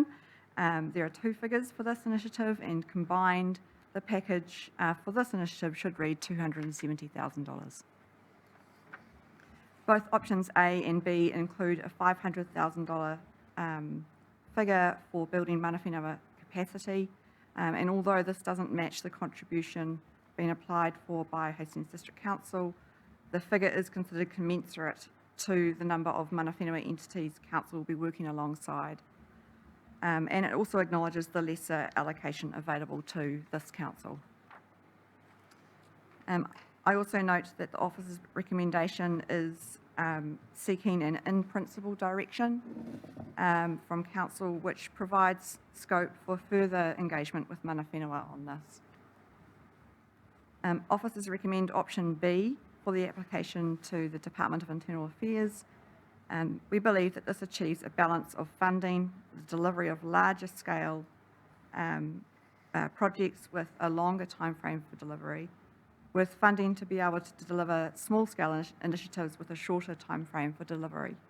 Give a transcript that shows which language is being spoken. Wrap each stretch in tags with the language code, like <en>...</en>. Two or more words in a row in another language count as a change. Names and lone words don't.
<en>There are 2 figures for this initiative, and combined the package for this initiative should read $270,000. Both options A and B include a $500,000 figure for building</en> <mi>mana whenua</mi> <en>capacity, and although this doesn't match the contribution being applied for by Hastings District Council, the figure is considered commensurate to the number of</en> <mi>mana whenua</mi> <en>entities Council will be working alongside, and it also acknowledges the lesser allocation available to this Council. I also note that the officer's recommendation is seeking an in-principle direction from Council, which provides scope for further engagement with</en> <mi>mana whenua</mi> <en>on this. Officers recommend option B for the application to the Department of Internal Affairs. We believe that this achieves a balance of funding, the delivery of larger scale projects with a longer time frame for delivery, with funding to be able to deliver small-scale initiatives with a shorter time frame for delivery.</en>